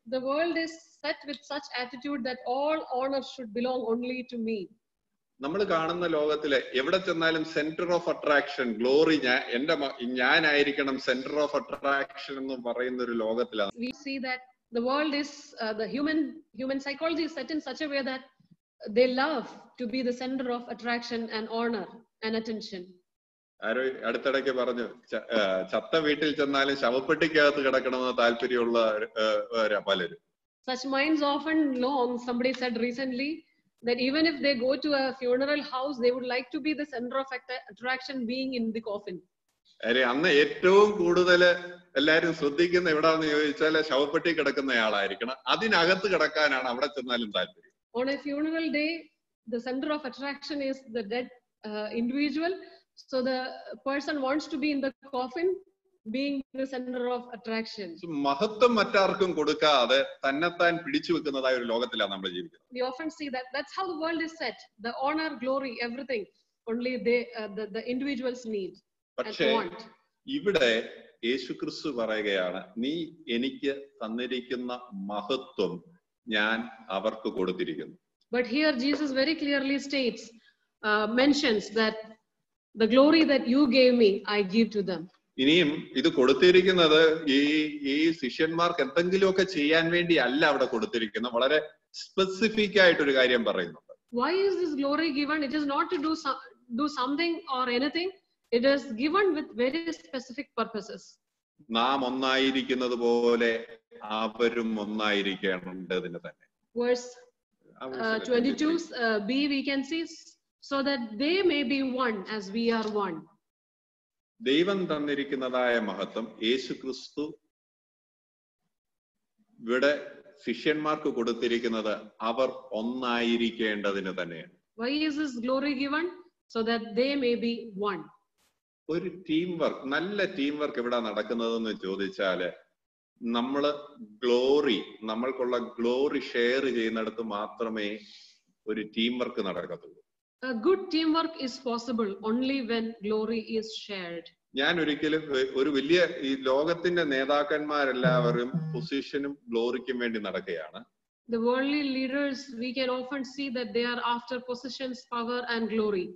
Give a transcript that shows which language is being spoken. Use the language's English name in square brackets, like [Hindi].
[English] The world is set with such attitude that all honor should belong only to me. [Malayalam] നമ്മൾ കാണുന്ന ലോകത്തിലെ എവിടെ ചെന്നാലും centre of attraction, glory ഞാനായിരിക്കണം centre of attraction എന്ന് പറയുന്ന ഒരു ലോകത്തിലാണ്. [English] We see that the world is the human psychology is set in such a way that they love to be the center of attraction and honor and attention. [Malayalam] ആരോ അടുത്തിടയ്ക്ക് പറഞ്ഞു, ചത്ത വീട്ടിൽ ചെന്നാലും ശവപ്പെട്ടിക്കകത്ത് കിടക്കണമെന്ന് താല്പര്യമുള്ള പലരും. [English] Such minds often long, somebody said recently, that even if they go to a funeral house, they would like to be the center of attraction, being in the coffin. [Malayalam] അന്ന് ഏറ്റവും കൂടുതൽ എല്ലാരും ശ്രദ്ധിക്കുന്ന എവിടാന്ന് ചോദിച്ചാൽ ശവപ്പെട്ടി കിടക്കുന്നയാളായിരിക്കണം. അതിനകത്ത് കിടക്കാനാണ് അവിടെ ചെന്നാലും താല്പര്യം. [English] On a funeral day, the center of attraction is the dead individual, so the person wants to be in the coffin, being the center of attraction. [Malayalam] മഹത്വം മറ്റാർക്കും കൊടുക്കാതെ തന്നെത്താൻ പിടിച്ചു വെക്കുന്നതായ ഒരു ലോകത്തിലാണ് നമ്മൾ ജീവിക്കുന്നത്. [English] We often see that that's how the world is set. The honor, glory, everything only the individuals need and want. [Malayalam] ഇവിടെ യേശുക്രിസ്തു പറയുകയാണ്, നീ എനിക്ക് തന്നിരിക്കുന്ന മഹത്വം ഞാൻ അവർക്ക് കൊടുത്തിരിക്കുന്നു. [English] But here Jesus very clearly states, mentions that the glory that you gave me, I give to them. [Malayalam] ഇനിയും ഇത് കൊടുത്തിരിക്കുന്നത് ഈ ശിഷ്യന്മാർക്ക് എന്തെങ്കിലുമൊക്കെ ചെയ്യാൻ വേണ്ടി അല്ല അവിടെ കൊടുത്തിരിക്കുന്നത്. വളരെ സ്പെസിഫിക് ആയിട്ടൊരു കാര്യം പറയുന്നുണ്ട്. [English] Why is this glory given? It is not to do something or anything. It is given with very specific purposes. [Malayalam] നാം ഒന്നായിരിക്കുന്നത് പോലെ അവരും ഒന്നായിരിക്കേണ്ടതിന് തന്നെ. [English] Verse 22b we can see, so that they may be one as we are one. [Malayalam] ദൈവം തന്നിരിക്കുന്നതായ മഹത്വം യേശുക്രിസ്തു ഇവിടെ ശിഷ്യന്മാർക്ക് കൊടുത്തിരിക്കുന്നത് അവർ ഒന്നായിരിക്കേണ്ടതിന് തന്നെയാണ്. [English] Why is this glory given? So that they may be one. [Malayalam] ഒരു ടീം വർക്ക്, നല്ല ടീം വർക്ക് എവിടെ നടക്കുന്നതെന്ന് ചോദിച്ചാല് നമ്മള് നമ്മൾക്കുള്ള ഗ്ലോറി ഷെയർ ചെയ്യുന്നിടത്ത് മാത്രമേ ഒരു team work നടക്കത്തുള്ളൂ. [English] A good teamwork is possible only when glory is shared. [Malayalam] ഞാൻ ഒരിക്കലും ഒരു വലിയ ഈ ലോകത്തിന്റെ നേതാക്കന്മാരെല്ലാവരും പൊസിഷനും ഗ്ലോറിക്കും വേണ്ടി നടക്കുകയാണ്. [English] The worldly leaders, we can often see that they are after positions, power and glory.